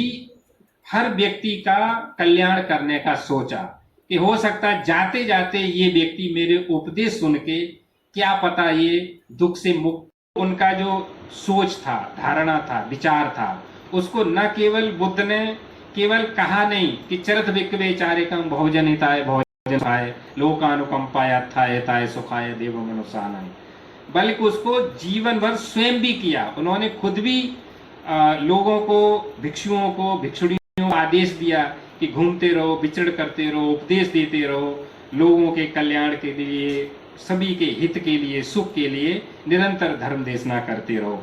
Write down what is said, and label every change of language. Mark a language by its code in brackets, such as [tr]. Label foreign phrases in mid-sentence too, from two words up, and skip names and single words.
[hi] हर व्यक्ति का कल्याण करने का सोचा, कि हो सकता है जाते जाते ये व्यक्ति मेरे उपदेश सुन के, क्या पता ये दुख से मुक्त, उनका जो सोच था, धारणा था, विचार था, उसको न केवल बुद्ध ने केवल कहा नहीं कि [pi] चरत विक्वे चारिकम बहुजन हिताय बहुजन सुखाय लोकानुकंपाय अर्थाय हिताय सुखाय देव मनुष्यानाय, [hi] बल्कि उसको जीवन भर स्वयं भी किया। उन्होंने खुद भी लोगों को, भिक्षुओं को, भिक्षुणियों को आदेश दिया कि घूमते रहो, विचरण करते रहो, उपदेश देते रहो, लोगों के कल्याण के लिए, सभी के हित के लिए, सुख के लिए निरंतर धर्म देशना करते रहो।